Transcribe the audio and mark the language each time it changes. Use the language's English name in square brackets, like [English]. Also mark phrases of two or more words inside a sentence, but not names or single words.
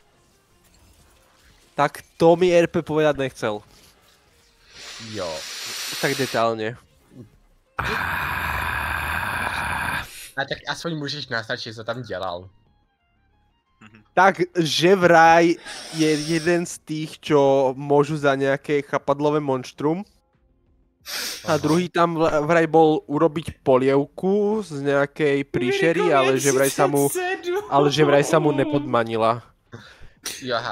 [Slovak] Tak to mi RP povedať nechcel. [Czech] Jo. [Slovak] Tak detálne. [Czech] A tak aspoň můžeš naznačit, co tam dělal. [Slovak] Takže vraj je jeden z tých, čo môžu za nejaké chapadlové monštrum. A druhý tam vraj bol urobiť polievku z nejakej príšery, ale že vraj sa mu nepodmanila. Jaha.